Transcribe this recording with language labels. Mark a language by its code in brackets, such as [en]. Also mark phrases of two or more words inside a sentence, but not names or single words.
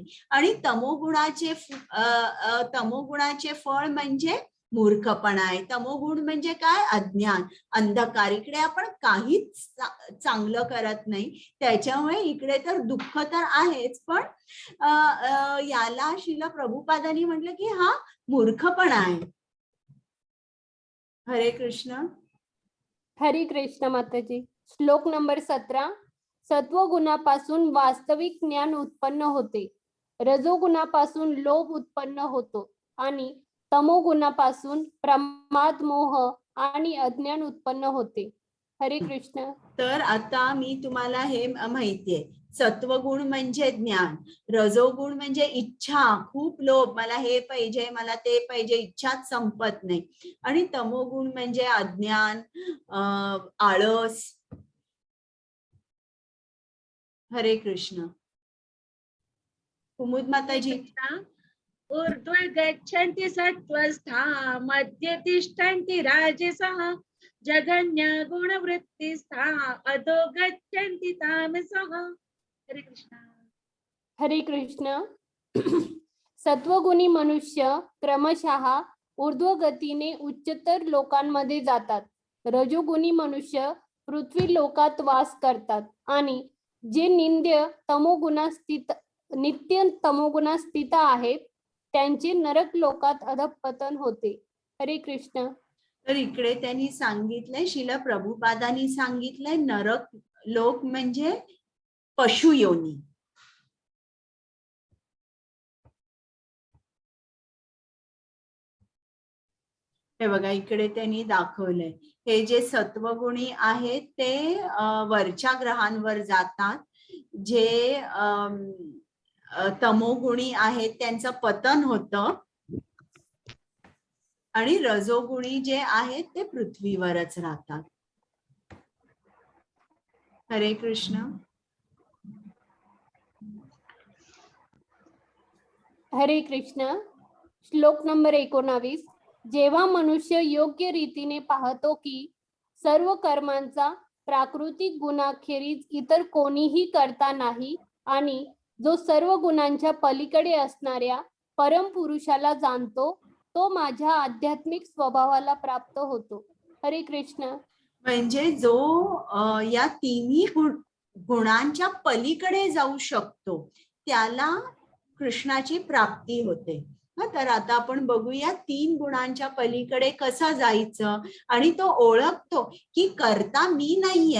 [mr] आणि तमोगुणाचे फळ म्हणजे मूर्खपणा आहे. तमोगुण म्हणजे काय? अज्ञान, अंधकार. इकडे आपण काहीच चांगलं करत नाही, त्याच्यामुळे इकडे तर दुःख तर आहेच, पण याला श्रील प्रभुपादांनी म्हटलं की हा मूर्खपणा आहे. हरे कृष्ण. हरे कृष्ण माताजी. श्लोक नंबर 17. सत्वगुणापासून वास्तविक ज्ञान उत्पन्न होते, रजोगुणापासून लोभ उत्पन्न होतो आणि तमोगुणापासून प्रमाद, मोह आणि अज्ञान उत्पन्न होते. हरे कृष्ण. तर आता मी तुम्हाला हे माहितीये, सत्वगुण म्हणजे ज्ञान, रजोगुण म्हणजे इच्छा, खूप लोभ, मला हे पाहिजे, मला ते पाहिजे, इच्छाच संपत नाही. आणि तमोगुण म्हणजे अज्ञान, आळस. हरे कृष्ण. कुमुद माताजी. [sa] ऊर्ध्व गच्छन्ति सत्त्वस्था मध्ये तिष्ठन्ति राजसः जगन्य गुणवृत्तिस्था अधो गच्छन्ति तामसः. [mr] हरे कृष्ण. हरे कृष्ण. सत्वगुणी मनुष्य क्रमशः ऊर्ध्व गतीने उच्चतर लोकांमध्ये जातात. रजोगुणी मनुष्य पृथ्वी लोकात वास करतात आणि जे नित्य तमोगुणात स्थित आहेत त्यांचे नरक लोकात अधःपतन होते. हरे कृष्ण. तर इकडे त्यांनी सांगितलंय, श्रील प्रभुपादांनी सांगितलंय, नरक लोक म्हणजे पशु योनी. हे बघा इकडे त्यांनी दाखवलंय, हे जे सत्वगुणी आहेत ते वरच्या ग्रहांवर जातात, जे तमोगुणी आहेत त्यांचं पतन होतं आणि रजोगुणी जे आहेत ते पृथ्वीवरच राहतात. हरे कृष्ण. हरे कृष्ण. श्लोक नंबर 19. जेव्हा मनुष्य योग्य रीतीने पाहतो की सर्व कर्मांचा प्राकृतिक गुणाखेरीज इतर कोणीही करता नाही आणि जो सर्व गुणांच्या पलीकडे असणाऱ्या परमपुरुषाला जाणतो, तो माझ्या आध्यात्मिक स्वभावाला प्राप्त होतो. हरे कृष्ण. म्हणजे जो या तिन्ही गुणांच्या पलीकडे जाऊ शकतो त्याला कृष्णाची प्राप्ती होते. तर आता आपण बघूया 3 गुणांच्या पलीकडे कसं जायचं. आणि तो ओळखतो की करता मी नाहीये.